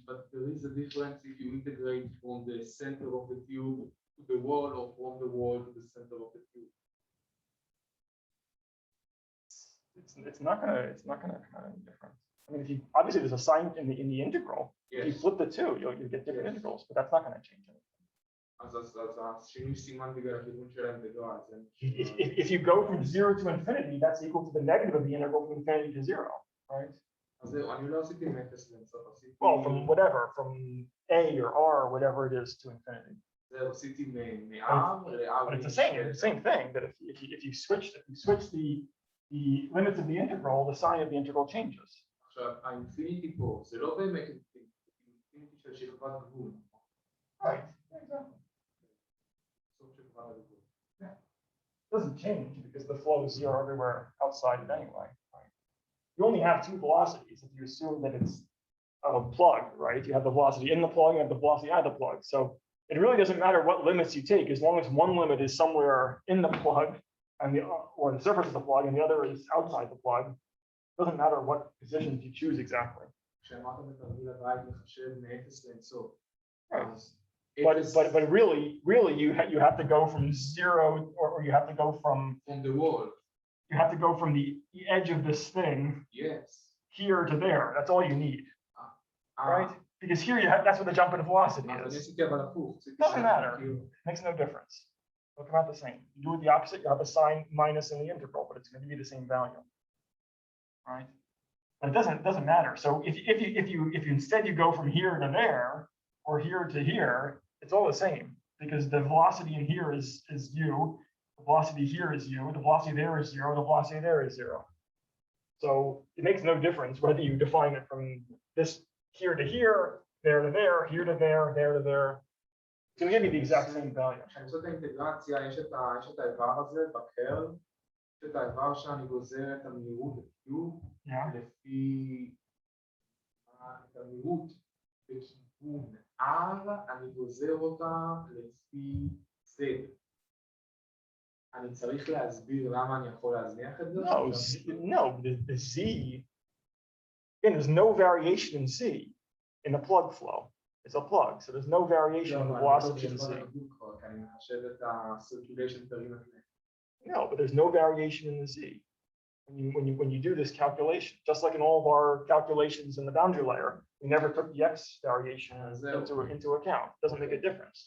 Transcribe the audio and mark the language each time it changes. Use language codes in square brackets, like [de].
[en] but there is a difference if you integrate from the center of the tube to the wall or from the wall to the center of the tube. It's not gonna come out any different. I mean, if you obviously there's a sign in the integral. If you Yes. flip the two, you'll get different Yes. integrals, but that's not going to change anything. [he] אז השינוי סימן בגלל הכיוון של האינטגרל. [en] If you go from 0 to infinity, that's equal to the negative of the integral from infinity to 0, right? [he] אז זהו, אני לא עשיתי מאפס לאינסוף, עשיתי... [en] Well, from whatever, from A or R, whatever it is to infinity. [he] זהו, עשיתי מ-R ל-R. [en] But it's the same thing. That if you switch the limits of the integral, the sign of the integral changes. [he] עכשיו, האינפיניטי פה, זה לא באמת אינפיניטי של שכבת גבול. [en] Right. Exactly. [he] סוף שכבת הגבול. [en] It doesn't change because the flow is 0 everywhere outside it anyway. Right? You only have two velocities if you assume that it's a plug, right? You have the velocity in the plug and the velocity out of the plug. So it really doesn't matter what limits you take, as long as one limit is somewhere in the plug and or the surface of the plug and the other is outside the plug. It doesn't matter what positions you choose exactly. [he] כשאמרת בתרגיל הבית לחשב מאפס לאינסוף. [en] Right. But really you have to go from 0 or you have to go from the wall. You have to go from the edge of this thing Yes. here to there. That's all you need, right? Because here that's where the jump in velocity [he] אז אני [en] is. [he] עשיתי אבל הפוך. [en] Doesn't matter. Makes no difference. It'll come out the same. You do it the opposite, you have a sign minus in the integral, but it's going to be the same value, right? But it doesn't matter. So if you instead you go from here to there or here to here, it's all the same because the velocity in here is u, the velocity here is u, the velocity there is 0, the velocity there is 0. So it makes no difference whether you define it from this here to here, there to there, here to there, there to there. It's going to give you the exact same value. [he] כשאני עושה את האינטגרציה, יש את האיבר הזה בקרל, יש את האיבר שאני גוזר את המהירות ב-Q, [en] Yeah. [he] לפי את המהירות בכיוון R, אני גוזר אותה לפי Z. אני צריך להסביר למה אני יכול להזניח את זה? [en] No, the Z, again, there's no variation in Z in the plug flow. It's a plug, so there's no variation in the velocity in Z. [he] אני מחשב את ה- [en] circulation per unit length. No, but there's no variation in the Z. When you do this calculation, just like in all of our calculations in the boundary layer, we never took the X variation into account. Doesn't make a difference.